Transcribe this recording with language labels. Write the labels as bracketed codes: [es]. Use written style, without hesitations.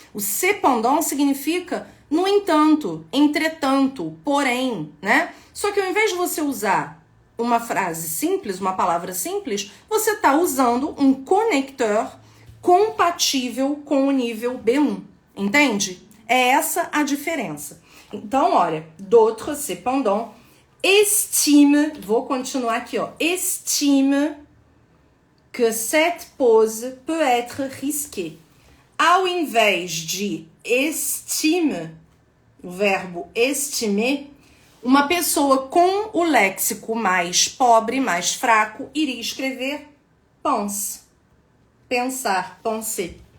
[pt] O cependant significa no entanto, entretanto, porém, né? Só que ao invés de você usar uma frase simples, uma palavra simples, você está usando um conector compatível com o nível B1, entende? É essa a diferença. Então, olha, [fr] d'autres, cependant, estime, [pt] vou continuar aqui, ó, [fr] estime que cette pose peut être risquée. [pt] Ao invés de estime, o verbo estimer, uma pessoa com o léxico mais pobre, mais fraco, iria escrever pense, pensar, penser.